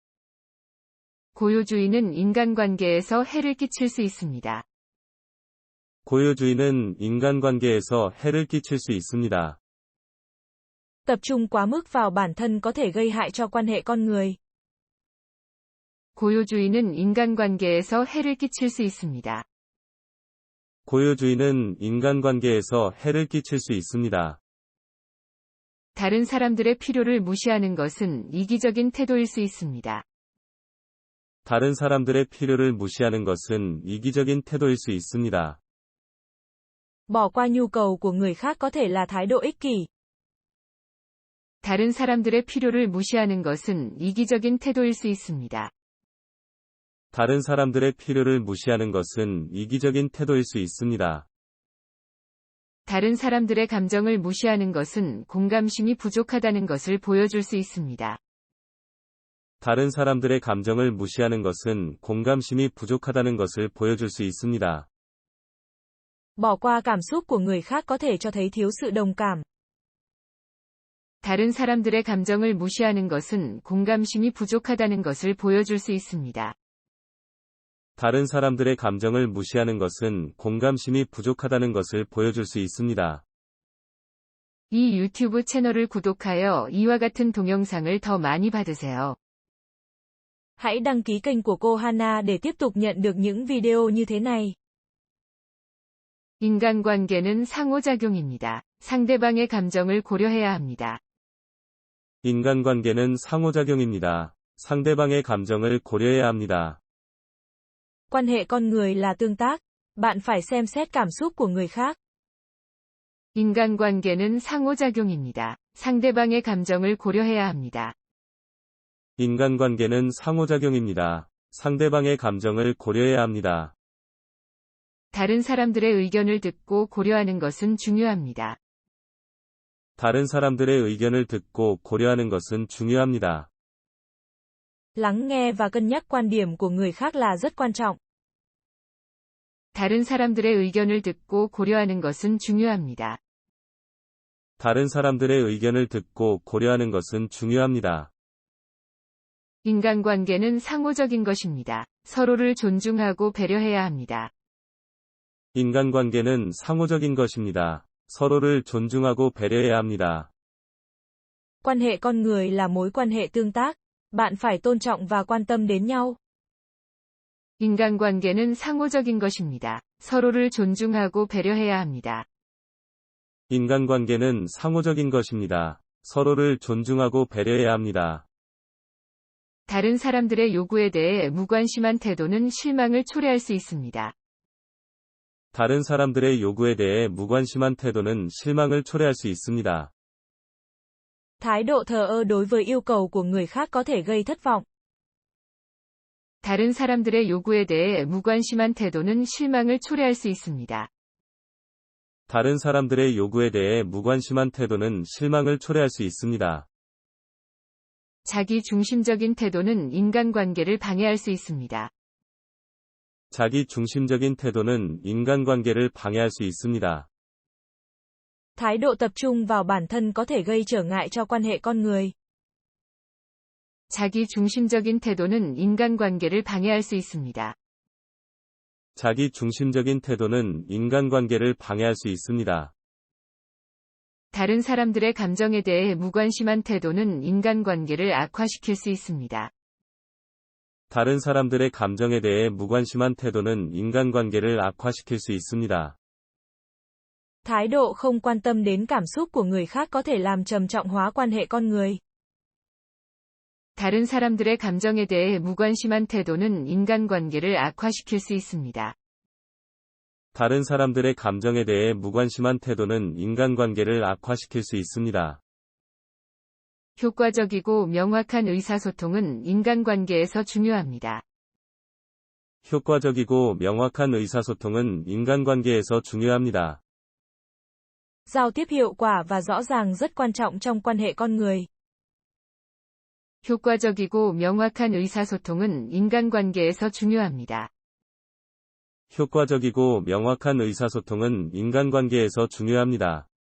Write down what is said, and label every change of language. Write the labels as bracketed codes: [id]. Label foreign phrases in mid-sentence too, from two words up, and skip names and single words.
[ko] 고요주의는 인간관계에서 해를 끼칠 수 있습니다. 고요주의는 인간관계에서 해를 끼칠 수 있습니다. [vi] Tập trung quá mức vào bản thân có thể gây hại cho quan hệ con người. [ko] 고요주의는 인간관계에서 해를 끼칠 수 있습니다. 고요주의는 인간관계에서 해를 끼칠 수 있습니다. 다른 사람들의 필요를 무시하는 것은 이기적인 태도일 수 있습니다. 다른 사람들의 필요를 무시하는 것은 이기적인 태도일 수 있습니다. [vi] Bỏ qua nhu cầu của người khác có thể là thái độ ích kỷ. [ko] 다른 사람들의 필요를 무시하는 것은 이기적인 태도일 수 있습니다. 다른 사람들의 필요를 무시하는 것은 이기적인 태도일 수 있습니다. 다른 사람들의 감정을 무시하는 것은 공감심이 부족하다는 것을 보여줄 수 있습니다. 다른 사람들의 감정을 무시하는 것은 공감심이 부족하다는 것을 보여줄 수 있습니다. [vi] Bỏ qua cảm xúc của người khác có thể cho thấy thiếu sự đồng cảm. [ko] 다른 사람들의 감정을 무시하는 것은 공감심이 부족하다는 것을 보여줄 수 있습니다. 다른 사람들의 감정을 무시하는 것은 공감심이 부족하다는 것을 보여줄 수 있습니다. 이 유튜브 채널을 구독하여 이와 같은 동영상을 더 많이 받으세요. [vi] Hãy đăng ký kênh của cô Hana để tiếp tục nhận được những video như thế này. [ko] 인간관계는 상호작용입니다. 상대방의 감정을 고려해야 합니다. 인간관계는 상호작용입니다. 상대방의 감정을 고려해야 합니다. [vi] Quan hệ con người là tương tác. Bạn phải xem xét cảm xúc của người khác. [ko] 인간관계는 상호작용입니다. 상대방의 감정을 고려해야 합니다. 인간관계는 상호작용입니다. 상대방의 감정을 고려해야 합니다. 다른 사람들의 의견을 듣고 고려하는 것은 중요합니다. 다른 사람들의 의견을 듣고 고려하는 것은 중요합니다. [vi] Lắng nghe và cân nhắc quan điểm của người khác là rất quan trọng. [ko] 다른 사람들의 의견을 듣고 고려하는 것은 중요합니다. 다른 사람들의 의견을 듣고 고려하는 것은 중요합니다. 인간관계는 상호적인 것입니다. 서로를 존중하고 배려해야 합니다. 인간관계는 상호적인 것입니다. 서로를 존중하고 배려해야 합니다. [vi] Quan hệ con người là mối quan hệ tương tác. Bạn phải tôn trọng và quan tâm đến nhau. [ko] 인간관계는 상호적인 것입니다. 서로를 존중하고 배려해야 합니다. 인간관계는 상호적인 것입니다. 서로를 존중하고 배려해야 합니다. 다른 사람들의 요구에 대해 무관심한 태도는 실망을 초래할 수 있습니다. 다른 사람들의 요구에 대해 무관심한 태도는 실망을 초래할 수 있습니다. [vi] Thái độ thờ ơ đối với yêu cầu của người khác có thể gây thất vọng. [ko] 다른 사람들의 요구에 대해 무관심한 태도는 실망을 초래할 수 있습니다. 다른 사람들의 요구에 대해 무관심한 태도는 실망을 초래할 수 있습니다. 자기 중심적인 태도는 인간관계를 방해할 수 있습니다. 자기 중심적인 태도는 인간관계를 방해할 수 있습니다. [vi] Thái độ tập trung vào bản thân có thể gây trở ngại cho quan hệ con người. [ko] 자기 중심적인 태도는 인간관계를 방해할 수 있습니다. 자기 중심적인 태도는 인간관계를 방해할 수 있습니다. 다른 사람들의 감정에 대해 무관심한 태도는 인간관계를 악화시킬 수 있습니다. 다른 사람들의 감정에 대해 무관심한 태도는 인간관계를 악화시킬 수 있습니다. [vi] Thái độ không quan tâm đến cảm xúc của người khác có thể làm trầm trọng hóa quan hệ con người. [ko] 다른 사람들의 감정에 대해 무관심한 태도는 인간관계를 악화시킬 수 있습니다. 다른 사람들의 감정에 대해 무관심한 태도는 인간관계를 악화시킬 수 있습니다. 효과적이고 명확한 의사소통은 인간관계에서 중요합니다. 효과적이고 명확한 의사소통은 인간관계에서 중요합니다. [vi] Giao tiếp hiệu quả và rõ ràng rất quan trọng trong quan hệ con người. [ko] 효과적이고 명확한 의사소통은 인간관계에서 중요합니다. 효과적이고 명확한 의사소통은 인간관계에서 중요합니다.